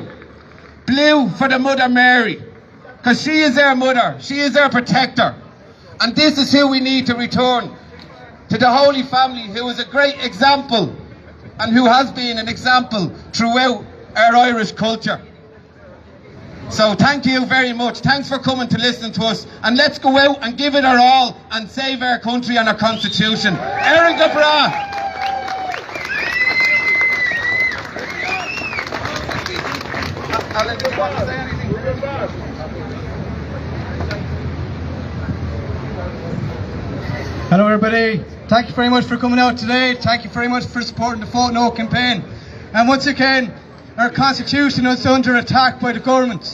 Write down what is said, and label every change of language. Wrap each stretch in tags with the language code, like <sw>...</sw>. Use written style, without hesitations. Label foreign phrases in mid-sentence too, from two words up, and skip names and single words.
<en>Blue for the Mother Mary, because she is our mother, she is our protector, and this is who we need to return to the Holy Family, who is a great example and who has been an example throughout our Irish culture. So thank you very much. Thanks for coming to listen to us, and let's go out and give it our all and save our country and our constitution.</en> <ga>Éire go Bra.</ga> <en>Alan, do you want to say anything? Hello everybody, thank you very much for coming out today. Thank you very much for supporting the Vote No campaign. And once again, our constitution is under attack by the government.</en>